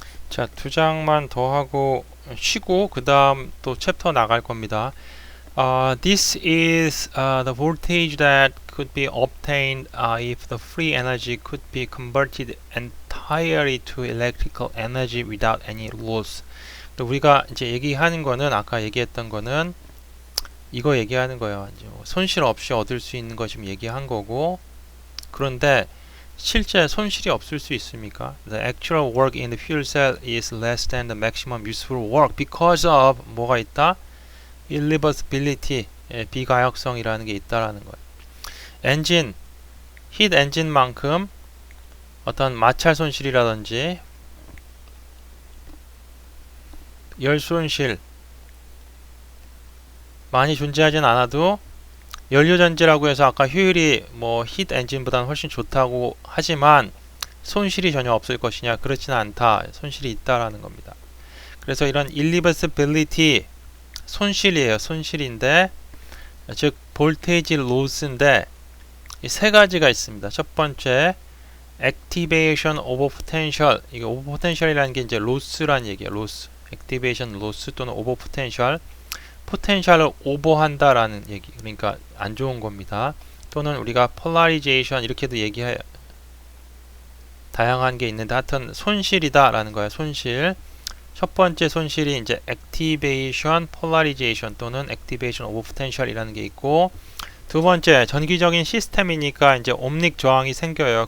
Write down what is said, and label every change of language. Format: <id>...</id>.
<ko>자, 2장만 더 하고 쉬고 그 다음 또 챕터 나갈 겁니다.</ko> <en>This is the voltage that could be obtained if the free energy could be converted entirely to electrical energy without any loss.</en> <ko>우리가 이제 얘기하는 거는 아까 얘기했던 거는 이거 얘기하는 거예요. 이제 손실 없이 얻을 수 있는 거 지금 얘기한 거고, 그런데 실제 손실이 없을 수 있습니까?</ko> <en>The actual work in the fuel cell is less than the maximum useful work because of</en> <ko>뭐가 있다? irreversibility, 비가역성이라는 게 있다라는 거예요. 엔진, 히트 엔진만큼 어떤 마찰 손실이라든지 열 손실 많이 존재하진 않아도 연료전지라고 해서 아까 효율이 뭐 힛 엔진보다는 훨씬 좋다고 하지만 손실이 전혀 없을 것이냐? 그렇지는 않다. 손실이 있다라는 겁니다. 그래서 이런 irreversibility 손실이에요. 손실인데 즉 볼테이지 로스인데 이 세 가지가 있습니다. 첫 번째 activation over potential. 이게 over potential이라는 게 이제 로스란 얘기예요. 로스. activation 로스 또는 over potential. 포텐셜을 오버한다라는 얘기. 그러니까 안 좋은 겁니다. 또는 우리가 polarization 이렇게도 얘기해 다양한 게 있는데 하여튼 손실이다라는 거예요. 손실. 첫 번째 손실이 이제 activation polarization 또는 activation over potential이라는 게 있고 두 번째 전기적인 시스템이니까 이제 옴닉 저항이 생겨요.</ko>